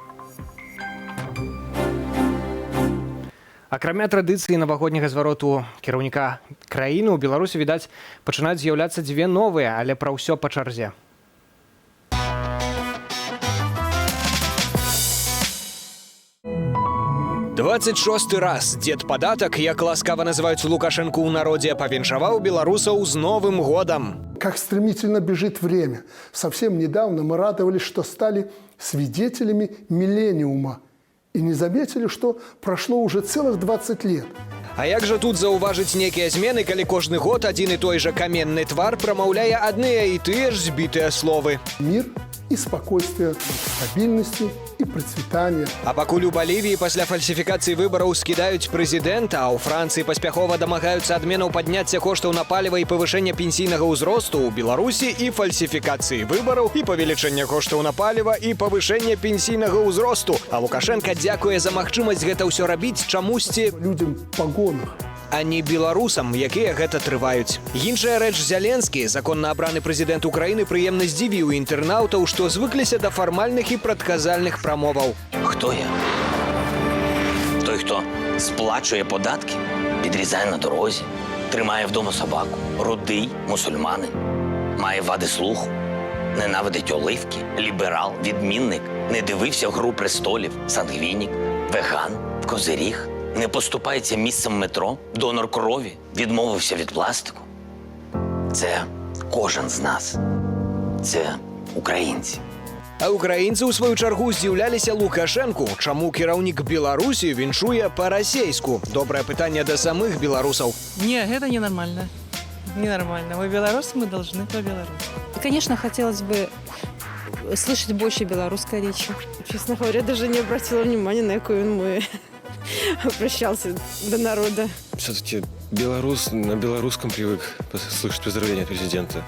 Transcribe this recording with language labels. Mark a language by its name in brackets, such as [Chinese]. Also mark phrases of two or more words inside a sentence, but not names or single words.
[Belarusian] Акрамя традыцыі навагодняга звароту кіраўніка краіны, у Беларусі, відаць, пачынаюць з'яўляцца дзве новыя, але пра ўсё па чарзе. «26-й раз дзед падатак, як ласкава называюць Лукашэнку ў народзе, павіншаваў беларусаў з Новым годам. [Russian] как стремительно бежит время. Совсем недавно мы радовались, что стали свидетелями миллениума. И не заметили, что прошло уже целых 20 лет. [Belarusian] А як жа тут заўважыць некія змены, калі кожны год адзін і той жа каменны твар прамаўляе адныя і тыя ж збітыя словы? [Russian] Мир и спокойствие, стабильности и процветания. [Belarusian] А пакуль у Балівіі пасля фальсіфікацыі выбараў скідаюць прэзідэнта, а ў Францыі паспяхова дамагаюцца адменаў падняцця коштаў на паліва і павышэння пенсійнага ўзросту, у Беларусі і фальсіфікацыі выбараў, і павелічэння коштаў на паліва, і павышэння пенсійнага ўзросту. А Лукашенка дзякуе за магчымасць гэта ўсё рабіць чамусьці [Russian] Людям в погонах. [Belarusian] а не беларусам, якія гэта трываюць. Іншая рэч, Зяленскі, законна абраны прэзідэнт Украіны, прыемна здзівіў інтэрнаўтаў, што звыкліся да фармальных і прадказальных прамоваў. [Ukrainian] Хто я? Той, хто сплачує податки, підрізає на дорозі, тримає вдома собаку, рудий мусульманин, має вади слуху, ненавидить оливки, ліберал, відмінник, не дивився «Гру престолів», сангвінік, веган, козиріг, не поступається місцем метро, донор крові, відмовився від пластику. Це кожен з нас. Це українці. [Belarusian] А украінцы, у сваю чаргу, здзіўляліся Лукашэнку, чаму кіраўнік Беларусі віншуе па-расейску. Добрае пытанне да самых беларусаў. [Russian] Не, это ненормально. Ненормально. Мы белорусы, мы должны по-белорусски. Конечно, хотелось бы слышать больше белорусской речи. Честно говоря, даже не обратила внимания, на какой он мой обращался до народа. Все-таки белорус на белорусском привык слышать поздравления от президента.